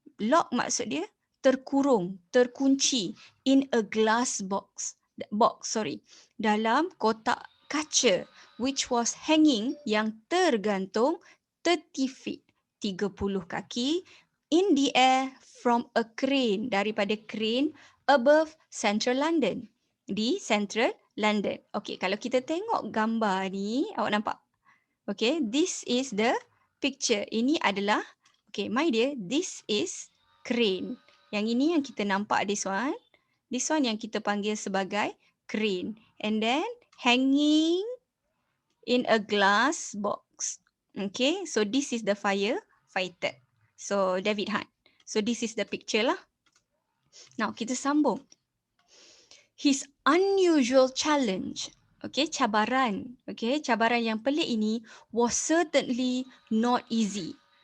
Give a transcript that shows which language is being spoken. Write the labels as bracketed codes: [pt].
[en] Lock [ms] maksud dia terkurung, terkunci, [en] in a glass box, [ms] dalam kotak kaca, [en] which was hanging, [ms] yang tergantung [en] 30 feet, [ms] 30 kaki, [en] in the air from a crane, daripada crane above central London, di central London. [ms] Okay, kalau kita tengok gambar ni, awak nampak? [en] Okay, this is the picture. [ms] Ini adalah, [en] okay, my dear, this is crane. [ms] Yang ini yang kita nampak, [en] this one [ms] yang kita panggil sebagai crane. [en] And then hanging in a glass box. Okay, so this is the firefighter. So David Hunt. So this is the picture lah. Now [ms] kita sambung. [en] His unusual challenge, okay, [ms] cabaran yang pelik ini [en] was certainly not easy.